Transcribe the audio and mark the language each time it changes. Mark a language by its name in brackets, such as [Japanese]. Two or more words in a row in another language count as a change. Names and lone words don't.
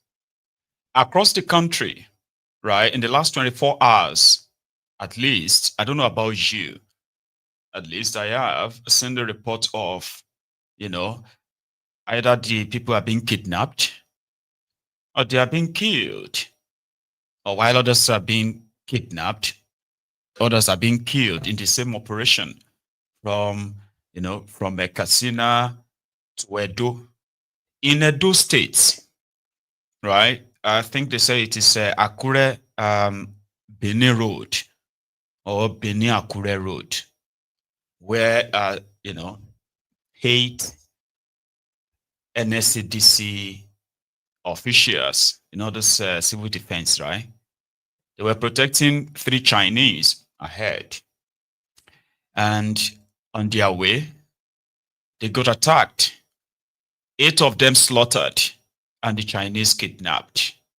[English] Across the country, right, in the last 24 hours, at least, I don't know about you, at least I have seen the report of, you know, either the people are being kidnapped or they are being killed, or while others are being kidnapped, others are being killed in the same operation from, you know, from Katsina to Edo. In Edo State, right? I think they say it is Akure Benin Road or Benin Akure Road, where, you know, 8 NSCDC officials, you know, this civil defense, right? They were protecting 3 Chinese ahead. And on their way, they got attacked. 8 of them slaughtered and the Chinese kidnapped.